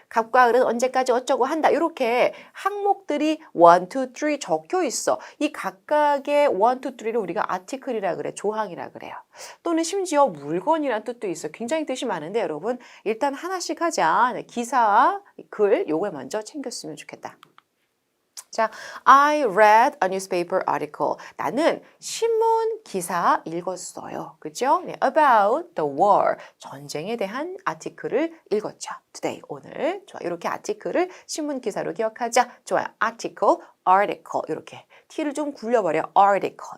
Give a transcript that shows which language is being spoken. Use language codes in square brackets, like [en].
[ko] 갑과 을은 언제까지 어쩌고 한다. 이렇게 항목들이 1, 2, 3 적혀 있어. 이 각각의 1, 2, 3를 우리가 article이라 그래. 조항이라 그래요. 또는 심지어 물건이란 뜻도 있어. 굉장히 뜻이 많은데 여러분 일단 하나씩 하자. 기사, 글 요걸 먼저 챙겼으면 좋겠다. [en] 자, I read a newspaper article. [ko] 나는 신문 기사 읽었어요. 그죠? 네, [en] about the war. [ko] 전쟁에 대한 아티클을 읽었죠. [en] today, [ko] 오늘. 좋아, 이렇게 아티클을 신문 기사로 기억하자. 좋아요. article, article. 이렇게. T를 좀 굴려버려. article.